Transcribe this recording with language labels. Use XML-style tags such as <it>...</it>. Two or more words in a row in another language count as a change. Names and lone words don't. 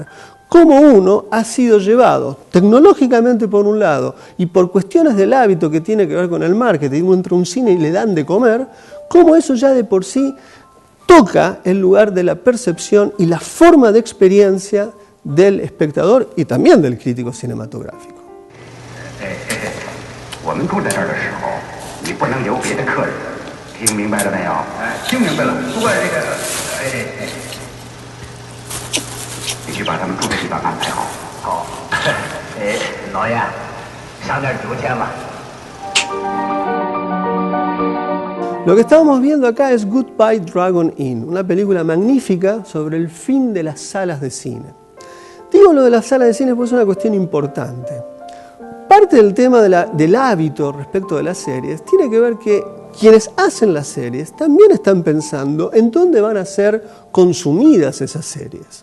<es>Cómo uno ha sido llevado tecnológicamente por un lado y por cuestiones del hábito que tiene que ver con el marketing, uno entra a un cine y le dan de comer, cómo eso ya de por sí toca el lugar de la percepción y la forma de experiencia del espectador y también del crítico cinematográfico.</es> <zh>我们住在这儿的时候，你不能有别的客人，听明白了没有？听明白了。不过这个，你须把他们住的地方安排好。好，老爷，上点酒钱吧。</zh> <es>Lo que estamos viendo acá es Goodbye Dragon Inn, una película magnífica sobre el fin de las salas de cine. Digo lo de las salas de cine porque es una cuestión importante. Parte del tema del hábito respecto de las series tiene que ver que quienes hacen las series también están pensando en dónde van a ser consumidas esas series.</es>